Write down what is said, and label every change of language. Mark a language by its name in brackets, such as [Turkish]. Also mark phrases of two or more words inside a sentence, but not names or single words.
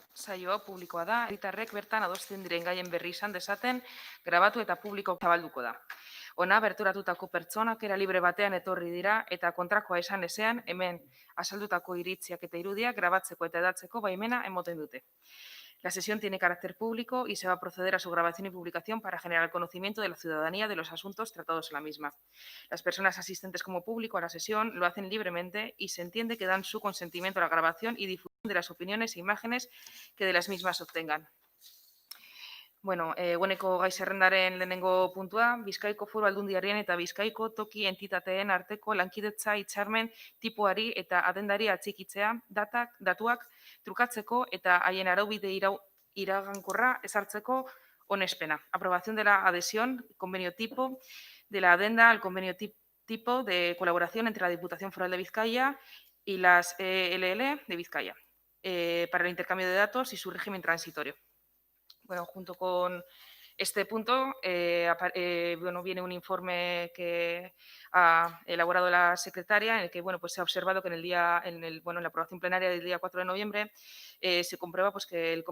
[Basque] Saio hau publikoa da, herritarrek bertan adosten diren gaien berri izan dezaten, grabatu eta publiko zabalduko da. Hona, berturatutako pertsonak era libre batean etorri dira eta kontrakoa esan ezean, hemen azaldutako iritziak eta irudiak grabatzeko eta edatzeko baimena emoten dute. [Spanish] La sesión tiene carácter público y se va a proceder a su grabación y publicación para generar conocimiento de la ciudadanía de los asuntos tratados en la misma. Las personas asistentes como público a la sesión lo hacen libremente y se entiende que dan su consentimiento a la grabación y difusión de las opiniones e imágenes que de las mismas obtengan. [Basque] Bueno, eguneko gai zerrendaren lehenengo puntua, Bizkaiko Foru Aldundiaren eta Bizkaiko toki entitateen arteko lankidetza hitzarmen tipoari eta adendari atxikitzea, datuak trukatzeko eta haien araubide iragankorra ezartzeko onespena. [Spanish] Aprobación de la adhesión, convenio tipo, de la adenda al convenio tipo de colaboración entre la Diputación Foral de Vizcaya y las ELL de Vizcaya para el intercambio de datos y su régimen transitorio. Bueno, junto con este punto viene un informe que ha elaborado la secretaria en el que se ha observado que en la aprobación plenaria del día 4 de noviembre se comprueba que el